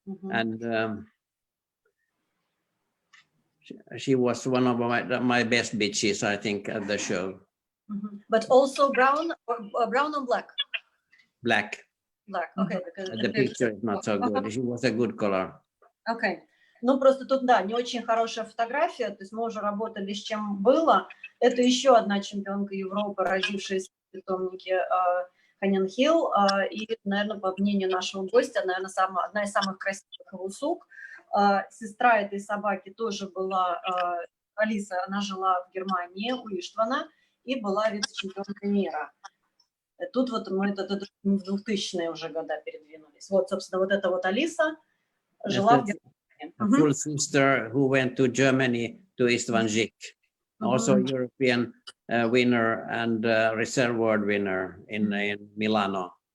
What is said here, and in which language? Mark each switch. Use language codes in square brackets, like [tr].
[en] And she was one of my best bitches, I think, at the show. But also brown or black? Black. Black, okay. The picture is not so good. She was a good color. Okay. [ru] Ну, просто тут, да, не очень хорошая фотография, то есть мы уже работали с чем было. Это еще одна чемпионка Европы, родившаяся в питомнике Henric, и, наверное, по мнению нашего гостя, наверное, одна из самых красивых его сук. Сестра этой собаки тоже была, Алиса, она жила в Германии у Иштвана и была вице-чемпионкой мира. Тут вот мы в 2000-е уже года передвинулись. Вот, собственно, вот эта вот Алиса жила в Германии. [en] A full sister who went to Germany to Istvan Zik, also European winner and reserve world winner in Milano.